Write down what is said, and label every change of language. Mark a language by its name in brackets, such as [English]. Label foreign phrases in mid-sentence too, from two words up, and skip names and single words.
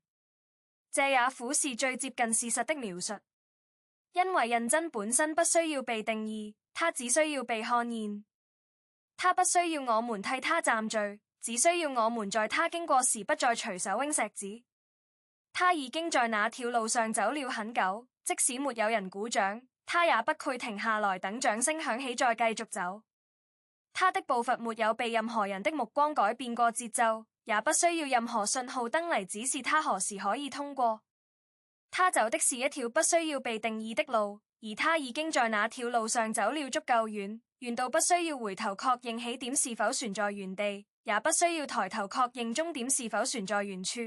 [Chinese] 這也符是最接近事實的描述，因為認真本身不需要被定義，它只需要被看見。它不需要我們替他站序，只需要我們在他經過時不再隨手扔石子。他已經在那條路上走了很久，即使沒有人鼓掌，他也不會停下來等掌聲響起再繼續走。他的步伐沒有被任何人的目光改變過節奏，也不需要任何信號燈嚟指示他何時可以通過。他走的是一條不需要被定義的路，而他已經在那條路上走了足夠遠，遠到不需要回頭確認起點是否存在原地，也不需要抬頭確認終點是否存在原處。